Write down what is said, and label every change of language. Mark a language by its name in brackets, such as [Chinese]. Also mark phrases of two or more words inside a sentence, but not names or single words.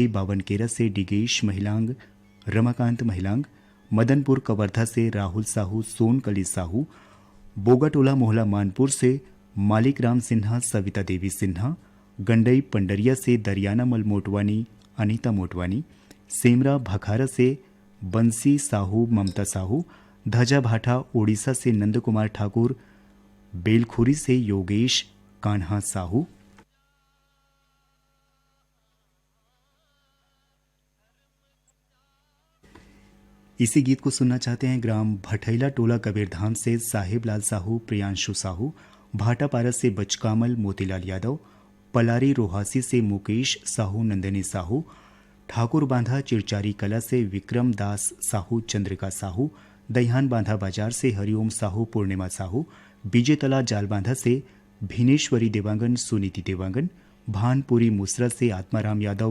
[Hindi] बावनकेरा से डिगेश महिलांग, रमाकांत महिलांग, मदनपुर कवर्धा से राहुल साहू, सोनकली साहू, बोगाटोला मोहला मानपुर से मालिक राम सिन्हा, सविता देवी सिन्हा, गंडई पंडरिया से दरियानामल मोटवानी, अनीता मोटवानी, सेमरा भखारा से बंसी साहू, ममता साहू, धजा भाटा ओडिशा से नंद कुमार ठाकुर, बेलखुरी से योगेश कान्हा साहू। इसी गीत को सुनना चाहते हैं ग्राम भटैला टोला कबीरधाम से साहिब लाल साहू, प्रियांशु साहू, भाटापारा से बचकामल मोतीलाल यादव, पलारी रोहासी से मुकेश साहू, नंदिनी साहू, ठाकुर बांधा चिरचारी कला से विक्रम दास साहू, चंद्रिका साहू, दहियान बांधा बाजार से हरिओम साहू, पूर्णिमा साहू, बीजेतला जाल बांधा से भिनेश्वरी देवांगन, सुनीति देवांगन, भानपुरी मुसरा से आत्माराम यादव,